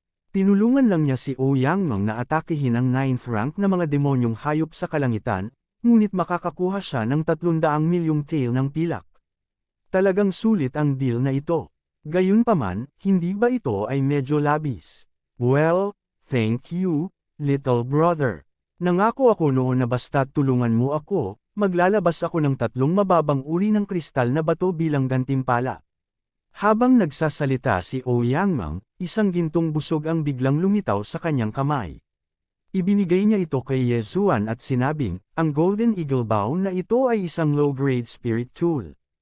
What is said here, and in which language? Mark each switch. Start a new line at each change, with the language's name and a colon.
Filipino: Tinulungan lang niya si Ouyang Meng na atakihin ang 9th rank na mga demonyong hayop sa kalangitan, ngunit makakakuha siya ng 300 milyong tail ng pilak. Talagang sulit ang deal na ito. Gayunpaman, hindi ba ito ay medyo labis? Well,
English: Thank you, little brother.
Filipino: Nangako ako noon na basta't tulungan mo ako, maglalabas ako ng 3 mababang uri ng kristal na bato bilang gantimpala. Habang nagsasalita si Ouyangmang, isang gintong busog ang biglang lumitaw sa kanyang kamay. Ibinigay niya ito kay Ye Zuan at sinabing, ang Golden Eagle Bow na ito ay isang low-grade spirit tool.